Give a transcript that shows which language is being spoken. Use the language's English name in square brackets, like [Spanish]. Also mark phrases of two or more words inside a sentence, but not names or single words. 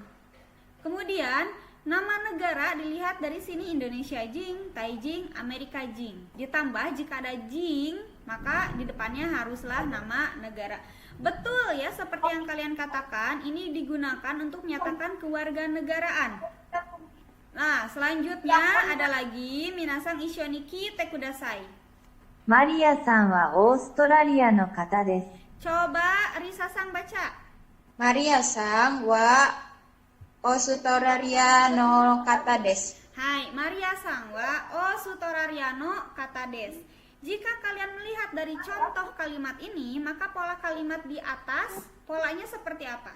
[Indonesian] Kemudian nama negara dilihat dari sini Indonesia jing, Thai jing, Amerika jing. Ditambah jika ada jing, maka di depannya haruslah nama negara. Betul ya, seperti yang kalian katakan, ini digunakan untuk menyatakan kewarganegaraan. Nah, selanjutnya ada lagi [Japanese] 皆さん一緒に来てください. マリアさんはオーストラリアの方です。 [Indonesian] Coba Risa-sang baca. [Japanese] マリアさんはオーストラリアの方です. はい、マリアさんはオーストラリアの方です. [Indonesian] Jika kalian melihat dari contoh kalimat ini, maka pola kalimat di atas polanya seperti apa?